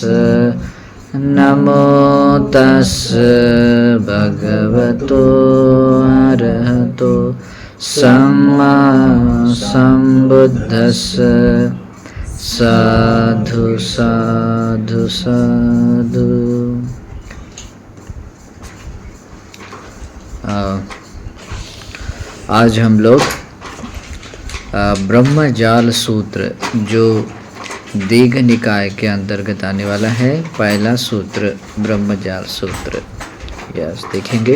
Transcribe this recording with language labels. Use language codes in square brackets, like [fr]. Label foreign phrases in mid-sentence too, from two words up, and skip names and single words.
[pi] नमो तस्स भगवतो अरहतो सम्मा सम्बुद्धस्स। साधु साधु साधु। [hi] आज हम लोग ब्रह्मजाल सूत्र, जो दीघ निकाय के अंतर्गत आने वाला है, पहला सूत्र ब्रह्मजाल सूत्र, यस देखेंगे।